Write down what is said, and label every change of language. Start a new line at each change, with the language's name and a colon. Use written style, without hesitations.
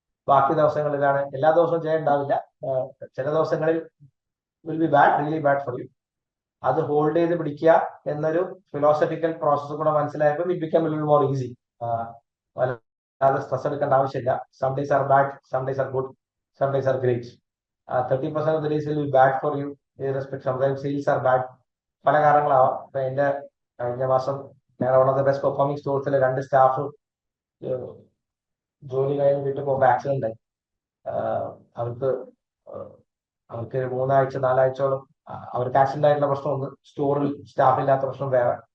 Malayalam: ബാക്കി ദിവസങ്ങളിലാണ്, എല്ലാ ദിവസവും ചെയ്യണ്ടാവില്ല. ചില ദിവസങ്ങളിൽ
English: Will be bad, really bad for you.
Malayalam: അത് ഹോൾഡ് ചെയ്ത് പിടിക്കുക എന്നൊരു ഫിലോസഫിക്കൽ പ്രോസസ് കൂടെ മനസ്സിലായപ്പോൾ
English: It become a little more easy.
Malayalam: അത് സ്ട്രെസ് എടുക്കേണ്ട ആവശ്യമില്ല.
English: Some days are bad, some days are good, some days are great. 30% of the days will be bad for you. Irrespective, sometimes sales are bad.
Malayalam: പല കാരണങ്ങളാവാം. ഇപ്പൊ എന്റെ കഴിഞ്ഞ മാസം ഞാൻ
English: one of the best performing
Malayalam: സ്റ്റോഴ്സിലെ 2 staff ജോലി കഴിഞ്ഞ് വീട്ടിൽ പോകുമ്പോൾ ആക്സിഡന്റ് ആയി. അവർക്ക് 3 ആഴ്ച 4 ആഴ്ചയോളം അവർക്ക് ആക്സിഡന്റ് ആയിട്ടുള്ള പ്രശ്നം ഒന്ന്, സ്റ്റോറിൽ സ്റ്റാഫ് ഇല്ലാത്ത പ്രശ്നം വേറെ.